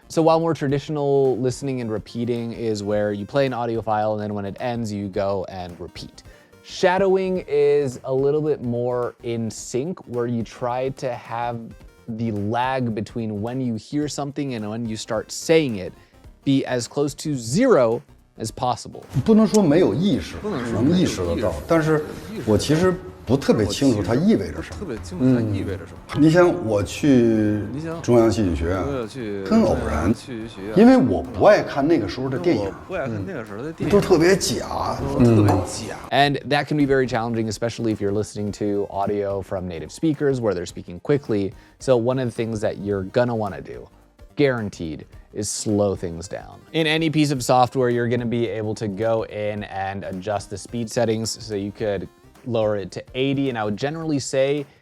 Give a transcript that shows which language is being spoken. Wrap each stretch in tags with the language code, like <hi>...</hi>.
<en>So while more traditional listening and repeating is where you play an audio file and then when it ends, you go and repeat. Shadowing is a little bit more in sync, where you try to have the lag between when you hear something and when you start saying it be as close to 0 as possible.</en> <zh>不能说没有意识，能意识得到，但是我其实不特别清楚它意味着什么。你想我去中央戏剧学院，很偶然，因为我不爱看那个时候的电影，都特别假，</zh> <en>And that can be very challenging, especially if you're listening to audio from native speakers where they're speaking quickly. So one of the things that you're gonna wanna do, guaranteed, is slow things down. In any piece of software, you're gonna be able to go in and adjust the speed settings, so you could lower it to 80, and I would generally say</en>